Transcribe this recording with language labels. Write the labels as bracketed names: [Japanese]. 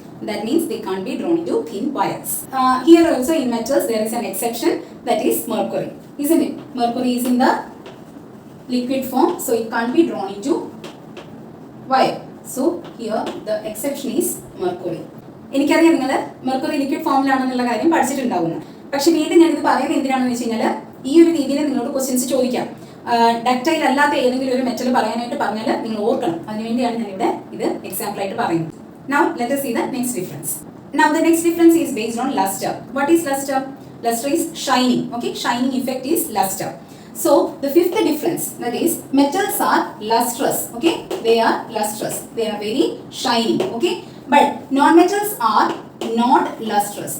[English] That means they can't be drawn into thin wires. Here also in metals there is an exception, that is mercury, isn't it? Mercury is in the liquid form, so it can't be drawn into wire. So here the exception is mercury. [Malayalam] എനിക്കറിയാം നിങ്ങൾ mercury liquid ഫോമിലാണെന്നുള്ള കാര്യം പഠിച്ചിട്ടുണ്ടാവുന്നു. പക്ഷെ വീണ്ടും ഞാനിത് പറയുന്നത് എന്തിനാണെന്ന് വെച്ച് കഴിഞ്ഞാൽ ഈ ഒരു രീതിയിൽ നിങ്ങളോട് ക്വസ്റ്റ്യൻസ് ചോദിക്കാം. ഡക്റ്റൈൽ അല്ലാത്ത ഏതെങ്കിലും ഒരു മെറ്റൽ പറയാനായിട്ട് പറഞ്ഞാൽ നിങ്ങൾ ഓർക്കണം. അതിനുവേണ്ടിയാണ് ഞാനിവിടെ ഇത് എക്സാമ്പിൾ ആയിട്ട് പറയുന്നത്. [English] Now let us see the next difference. Now the next difference is based on luster. What is luster? Luster is shining. Okay, shining effect is luster. So the fifth difference, that is metals are lustrous. Okay, they are lustrous. They are very shiny. Okay, but non-metals are not lustrous.